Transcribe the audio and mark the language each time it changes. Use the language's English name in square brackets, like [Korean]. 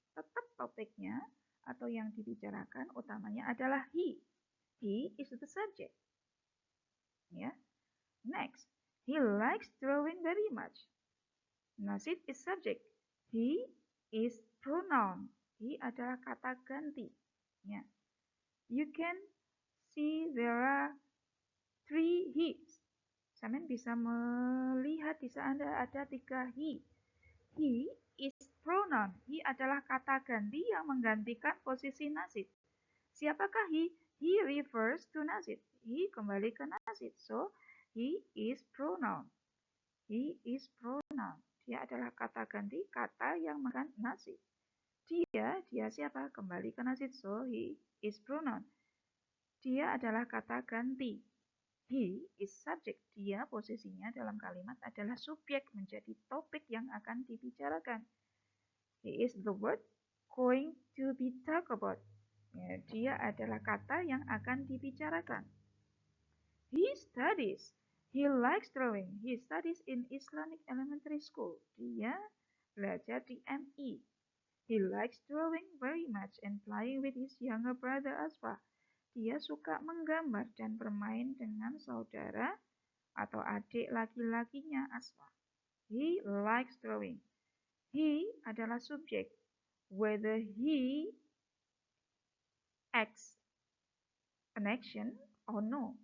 [Indonesian] Tetap topiknya atau yang dibicarakan utamanya adalah he. [English] He is the subject. Ya. Next, he likes drawing very much. Nasid is subject. He is pronoun. [Indonesian] He adalah kata ganti. Ya. [English] You can see there are 3 he's. [Indonesian] Samen bisa melihat di sana ada 3 he. [English] He is pronoun. [Indonesian] He adalah kata ganti yang menggantikan posisi Nasid. Siapakah [English] he? He refers to Nasid. He [Indonesian] kembali ke [English] Nasid. So, he is pronoun. He is pronoun. [Indonesian] Dia adalah kata ganti, kata yang mengganti Nasid. Dia siapa? Kembali ke Nasid. [English] So, he is pronoun. [Indonesian] Dia adalah kata ganti. [English] He is subject. [Indonesian] Dia posisinya dalam kalimat adalah subjek, menjadi topik yang akan dibicarakan. [English] He is the word going to be talked about. [Indonesian] Ya, dia adalah kata yang akan dibicarakan. [English] He studies. He likes drawing. He studies in Islamic elementary school. [Indonesian] Dia belajar di MI. [English] He likes drawing very much and playing with his younger brother Asfa. [Indonesian] Dia suka menggambar dan bermain dengan saudara atau adik laki-lakinya Asfa. [English] He likes drawing. He [Indonesian] adalah subjek. [English] Whether he acts an action or no?